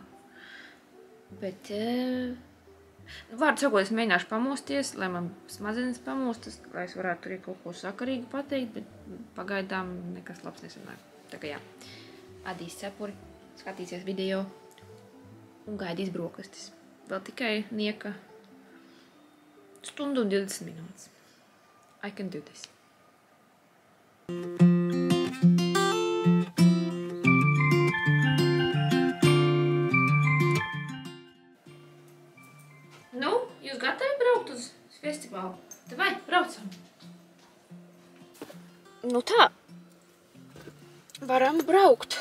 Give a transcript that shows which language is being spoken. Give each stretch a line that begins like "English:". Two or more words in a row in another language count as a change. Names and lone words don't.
Latvian: Bet, vārdu sakot, es mēģināšu pamosties, lai man smadzenes pamostas, lai es varētu arī kaut ko sakarīgu pateikt, bet pagaidām nekas labs nesanāk. Tā kā jā, adīs cepuri, skatīsies video un gaidīs brokastis. Vēl tikai nieka stundu un 20 minūtes.
English: I can do this.
Latvian: Nu, jūs gatavi braukt uz festivālu? Davai, braucam! Nu tā, varam braukt.